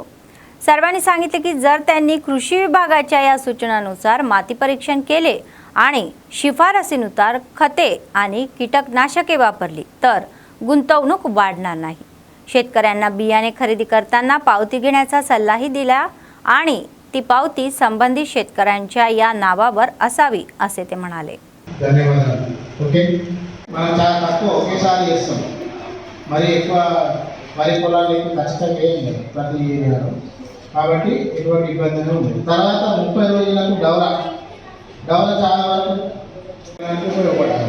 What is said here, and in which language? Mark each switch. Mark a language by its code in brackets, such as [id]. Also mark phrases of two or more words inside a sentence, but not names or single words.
[mr] सर्वांनी सांगितले की जर त्यांनी कृषी विभागाच्या या सूचनानुसार माती परीक्षण केले आणि शिफारसीनुसार खते आणि कीटकनाशके वापरली तर गुंतवणूक वाढणार नाही. शेतकऱ्यांना बियाणे खरेदी करताना पावती घेण्याचा सल्लाही दिला आणि ती पावती संबंधित शेतकऱ्यांच्या या नावावर असावी असे ते म्हणाले. [te] ధన్యవాదాలు. ఓకే, మనం చాలా తక్కువ ఒకేసారి చేస్తాం. మరి ఎక్కువ వరి పొలాలు ఖచ్చితంగా వేయండి ప్రతి ఏరియాలో. కాబట్టి ఎటువంటి ఇబ్బందులు ఉండదు. తర్వాత 30 రోజులకు డౌరా చాలా వరకు ఉపయోగపడుతుంది.